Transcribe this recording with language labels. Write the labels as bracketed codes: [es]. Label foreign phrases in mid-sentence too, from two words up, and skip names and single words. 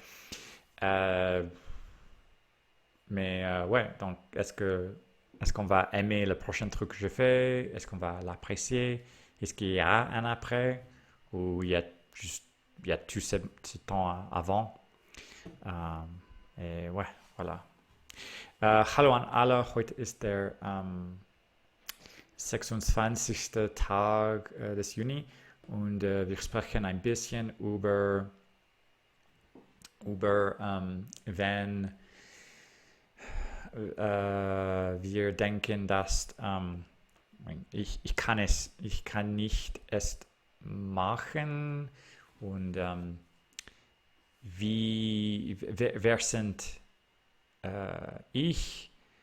[fr] Euh, ouais, donc est-ce qu'on va aimer le prochain truc que je fais? Est-ce qu'on va l'apprécier? Est-ce qu'il y a un après? Ou il y a tout ce temps avant? Et ouais, voilà. [de] Hallo an alle, heute ist der 26. Tag des Juni und wir sprechen ein bisschen über wenn wir denken, dass ich kann nicht es machen und wer sind ich?